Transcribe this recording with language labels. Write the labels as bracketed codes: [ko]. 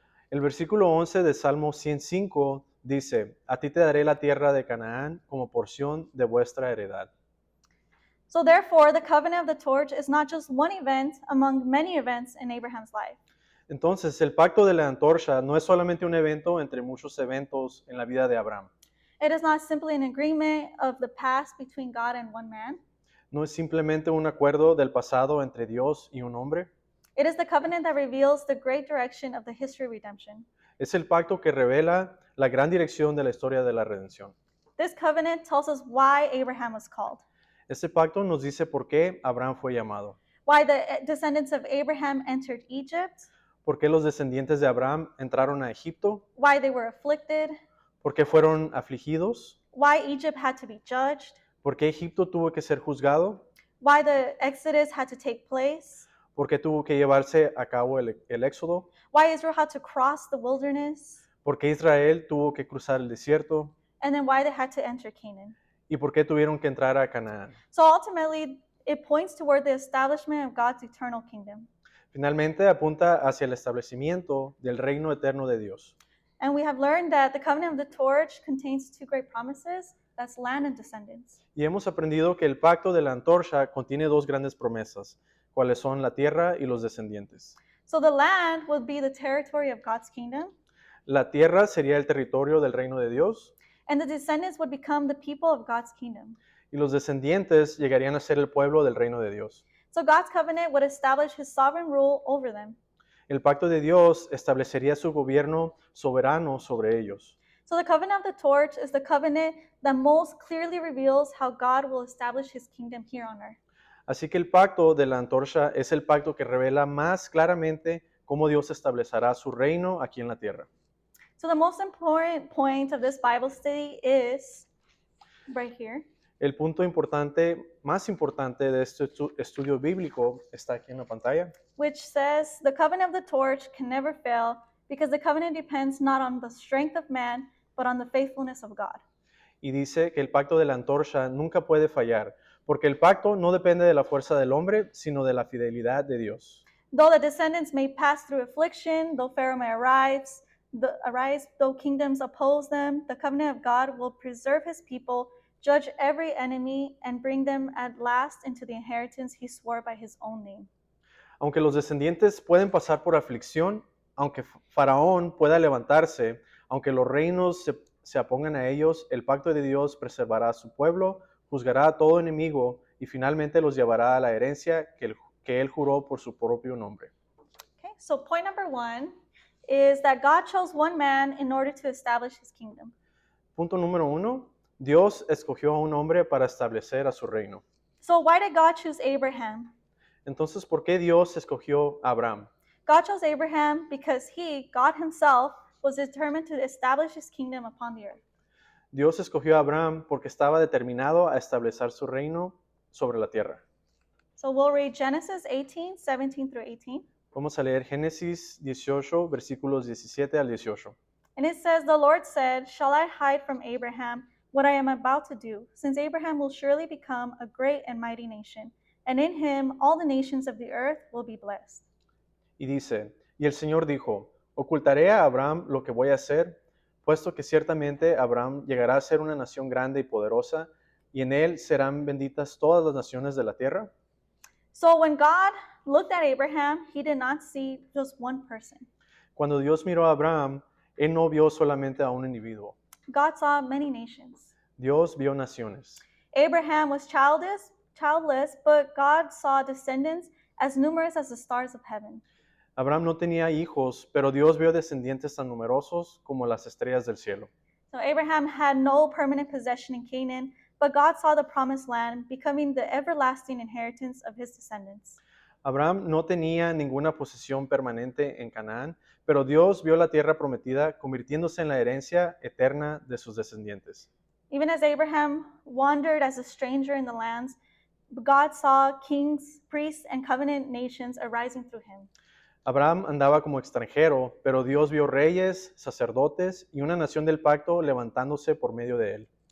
[es] El versículo 11 de Salmo 105 dice, a ti te daré la tierra de Canaán como porción de vuestra heredad. [en] So therefore, the covenant of the torch is not just one event among many events in Abraham's life. [es] Entonces, el pacto de la antorcha no es solamente un evento entre muchos eventos en la vida de Abraham. [en] It is not simply an agreement of the past between God and one man. [es] No es simplemente un acuerdo del pasado entre Dios y un hombre. [en] It is the covenant that reveals the great direction of the history of redemption. [es] Es el pacto que revela la gran dirección de la historia de la redención. [en] This covenant tells us why Abraham was called, [es] Este pacto nos dice por qué Abraham fue llamado, [en] why the descendants of Abraham entered Egypt, [es] por qué los descendientes de Abraham entraron a Egipto, [en] why they were afflicted, [es] por qué fueron afligidos, [en] why Egypt had to be judged, [es] por qué Egipto tuvo que ser juzgado, [en] why the Exodus had to take place, [es] por qué tuvo que llevarse a cabo el éxodo, [en] why Israel had to cross the wilderness, [es] por qué Israel tuvo que cruzar el desierto [en] and then why they had to enter Canaan. [es] y por qué tuvieron que entrar a Canaán. [en] So ultimately, it points toward the establishment of God's eternal kingdom. [es] Finalmente apunta hacia el establecimiento del reino eterno de Dios. [en] And we have learned that the covenant of the torch contains two great promises, that's land and descendants. [es] Y hemos aprendido que el pacto de la antorcha contiene dos grandes promesas, cuáles son la tierra y los descendientes. [en] So the land would be the territory of God's kingdom, [es] La tierra sería el territorio del reino de Dios [en] and the descendants would become the people of God's kingdom. [es] y los descendientes llegarían a ser el pueblo del reino de Dios. [en] So God's covenant would establish his sovereign rule over them. [es] El pacto de Dios establecería su gobierno soberano sobre ellos. [en] So the covenant of the torch is the covenant that most clearly reveals how God will establish his kingdom here on earth. [es] Así que el pacto de la antorcha es el pacto que revela más claramente cómo Dios establecerá su reino aquí en la tierra. [en] So the most important point of this Bible study is right here. [es] El punto importante, más importante de este estudio bíblico está aquí en la pantalla, [en] Which says the covenant of the torch can never fail because the covenant depends not on the strength of man, but on the faithfulness of God. [es] y dice que el pacto de la antorcha nunca puede fallar, porque el pacto no depende de la fuerza del hombre, sino de la fidelidad de Dios. [en] Though the descendants may pass through affliction, though Pharaoh may arise, though kingdoms oppose them, the covenant of God will preserve his people, judge every enemy, and bring them at last into the inheritance he swore by his own name. [es] Aunque los descendientes pueden pasar por aflicción, aunque Faraón pueda levantarse, aunque los reinos se opongan a ellos, el pacto de Dios preservará a su pueblo, juzgará a todo enemigo y finalmente los llevará a la herencia que él juró por su propio nombre. [en] Okay, so point number 1 is that God chose one man in order to establish his kingdom. [es] Punto número 1. Dios escogió a un hombre para establecer a su reino. [en] So why did God choose Abraham? [es] Entonces, ¿por qué Dios escogió a Abraham? [en] God chose Abraham because he, God himself, was determined to establish his kingdom upon the earth. [es] Dios escogió a Abraham porque estaba determinado a establecer su reino sobre la tierra. [en] So we'll read Genesis 18, 17 through 18. [es] Vamos a leer Génesis 18, versículos 17 al 18. [en] And it says, The Lord said, Shall I hide from Abraham what I am about to do? Since Abraham will surely become a great and mighty nation, and in him all the nations of the earth will be blessed. [es] Y dice, y el Señor dijo, ocultaré a Abraham lo que voy a hacer, puesto que ciertamente Abraham llegará a ser una nación grande y poderosa, y en él serán benditas todas las naciones de la tierra. [en] So when God looked at Abraham, he did not see just one person. [es] Cuando Dios miró a Abraham, él no vio solamente a un individuo. [en] God saw many nations. [es] Dios vio naciones. [en] Abraham was childless, but God saw descendants as numerous as the stars of heaven. [es] Abraham no tenía hijos, pero Dios vio descendientes tan numerosos como las estrellas del cielo. [en] So Abraham had no permanent possession in Canaan, but God saw the promised land becoming the everlasting inheritance of his descendants. [es] Abraham no tenía ninguna posesión permanente en Canaán, pero Dios vio la tierra prometida convirtiéndose en la herencia eterna de sus descendientes. [en] Even as Abraham wandered as a stranger in the lands, God saw kings, priests, and covenant nations arising through him. [es] Abraham andaba como extranjero, pero Dios vio reyes, sacerdotes y una nación del pacto levantándose por medio de él.